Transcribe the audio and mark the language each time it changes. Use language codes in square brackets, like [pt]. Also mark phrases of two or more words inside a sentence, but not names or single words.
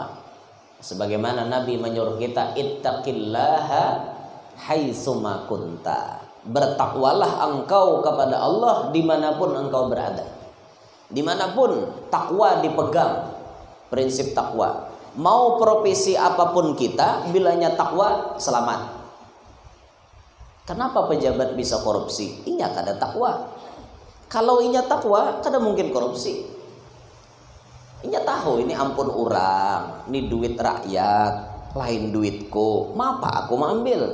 [id] Sebagaimana Nabi menyuruh kita, [ar] ittaqillaha haitsuma kunta. [id] Bertakwalah engkau kepada Allah dimanapun engkau berada. Dimanapun takwa dipegang, prinsip takwa. Mau profesi apapun kita, [bjn] bilanya takwa selamat. [id] Kenapa pejabat bisa korupsi? [bjn] Inya kada takwa. Kalau inya takwa, kada mungkin korupsi. tahu ini ampun orang, ini duit rakyat, lain duitku, mapa aku mau ambil.